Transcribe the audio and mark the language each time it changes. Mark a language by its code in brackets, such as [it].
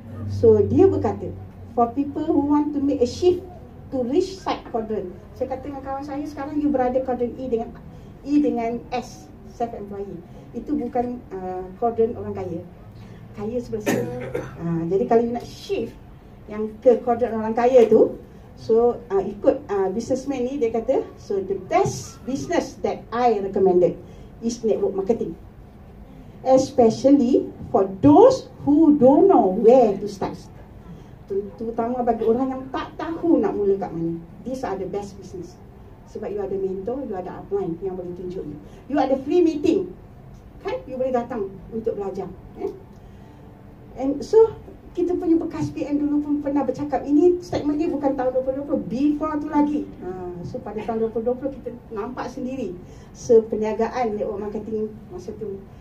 [en] So [ms] dia berkata, [en] for people who want to make a shift to reach side quadrant. [ms] Saya kata dengan kawan saya, sekarang you berada quadrant E dengan S, self-employee. Itu bukan quadrant orang kaya. Kaya sebelah sini. Jadi kalau you nak shift yang ke quadrant orang kaya tu, so ikut businessman ni, dia kata, [en] so the best business that I recommended is network marketing, especially for those who don't know where to start. [ms] Terutama bagi orang yang tak tahu nak mula kat mana. [en] These are the best business. [ms] Sebab you ada mentor, you ada upline yang boleh tunjuk you. You ada free meeting, kan? You boleh datang untuk belajar. [en] And so, [ms] kita punya bekas PM dulu pun pernah bercakap, ini statement ni bukan tahun 2020, [en] before [ms] tu lagi. So pada tahun 2020 kita nampak sendiri perniagaan network marketing masa tu.